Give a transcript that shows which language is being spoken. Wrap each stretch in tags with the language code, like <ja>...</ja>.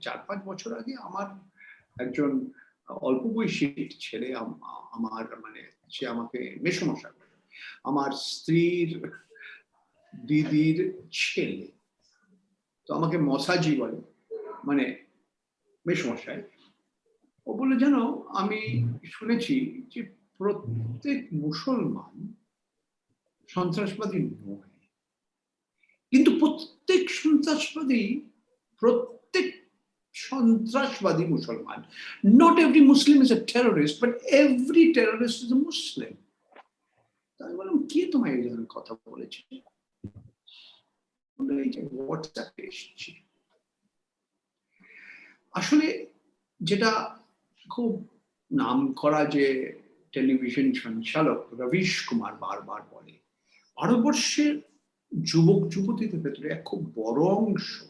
<bn>4-5 বছর আগে আমার একজন অল্প বয়সী ছেলে, আমার সে আমাকে মেসোমশা করে, আমার স্ত্রীর দিদির ছেলে, তো আমাকে মশাজি বলে, মেসোমশাই। ও বলে, জানো আমি শুনেছি যে প্রত্যেক মুসলমান সন্ত্রাসবাদী নয়, কিন্তু প্রত্যেক সন্ত্রাসবাদী প্রত্যেক সন্ত্রাসবাদী মুসলমান।</bn> <en>Not every Muslim is a terrorist, but every terrorist is a Muslim.</en> <bn>তাই বললাম কে তোমায় এই ধরনের কথা বলেছে? এই যে হোয়াটসঅ্যাপে এসেছি, আসলে যেটা খুব নাম করা যে টেলিভিশন সঞ্চালক রবিশ কুমার বারবার বলে, ভারতবর্ষের যুবক যুবতীদের ভেতরে এক খুব বড় অংশ,</bn>